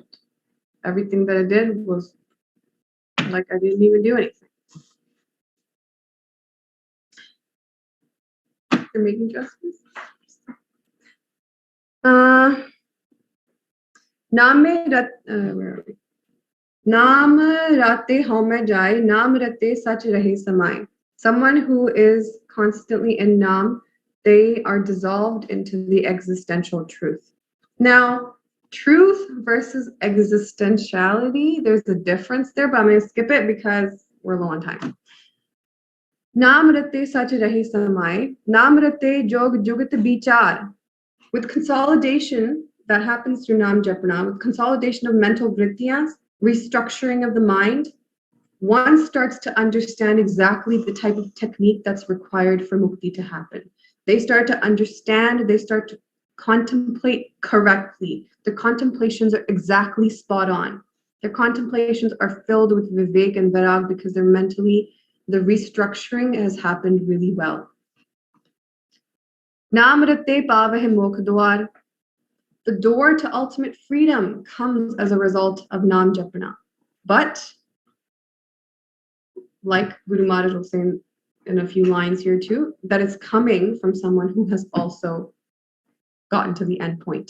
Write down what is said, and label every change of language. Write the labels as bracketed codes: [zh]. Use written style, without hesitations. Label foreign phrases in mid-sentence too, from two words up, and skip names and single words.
[en] Everything that I did was like I didn't even do anything. You're making justice. Where are we? [pa] ਨਾਮ ਰਤੇ ਹਉਮੈ ਜਾਇ, ਨਾਮ ਰਤੇ ਸਚਿ ਰਹੇ ਸਮਾਇ. [en] Someone who is constantly in naam, they are dissolved into the existential truth. Now, truth versus existentiality, there's a difference there, but I'm going to skip it because we're low on time. [pa] ਨਾਮ ਰਤੇ ਸਚਿ ਰਹੇ ਸਮਾਇ, ਨਾਮ ਰਤੇ ਜੋਗ ਜੁਗਤਿ ਬੀਚਾਰੁ. [en] With consolidation that happens through [pa] ਨਾਮ ਜਪਣਾ, [en] with consolidation of mental vrittiyas, restructuring of the mind, one starts to understand exactly the type of technique that's required for mukti to happen. They start to understand, they start to contemplate correctly. Their contemplations are exactly spot on. Their contemplations are filled with vivek and vairag because they're mentally, the restructuring has happened really well. [pa] ਨਾਮ ਰਤੇ ਪਾਵਹਿ ਮੋਖ ਦੁਆਰ. [en] The door to ultimate freedom comes as a result of [pa] ਨਾਮ ਜਪਣਾ. [en] But, like Guru Maharaj will say in a few lines here too, that it's coming from someone who has also gotten to the end point.